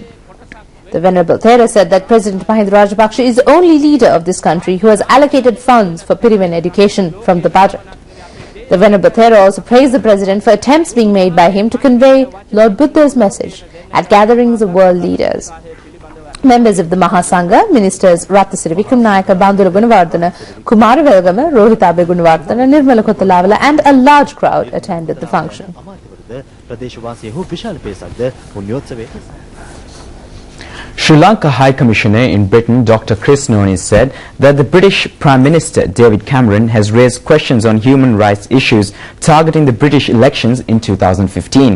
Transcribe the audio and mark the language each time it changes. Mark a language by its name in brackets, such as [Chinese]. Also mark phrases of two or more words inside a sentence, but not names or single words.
[English] The Venerable Thera said that President Mahinda Rajapaksa is the only leader of this country who has allocated funds for Pirivena education from the budget. The Venerable Thera also praised the President for attempts being made by him to convey Lord Buddha's message at gatherings of world leaders. Members of the Mahasangha, Ministers Ratnasiri Vikramnayaka, Bandula Gunawardana, Kumara Velgama, Rohitabe Gunawardana, Nirmala Kottalavala and a large crowd attended the function. Sri Lanka High Commissioner in Britain, Dr. Chris Nonis, said that the British Prime Minister David Cameron has raised questions on human rights issues targeting the British elections in 2015.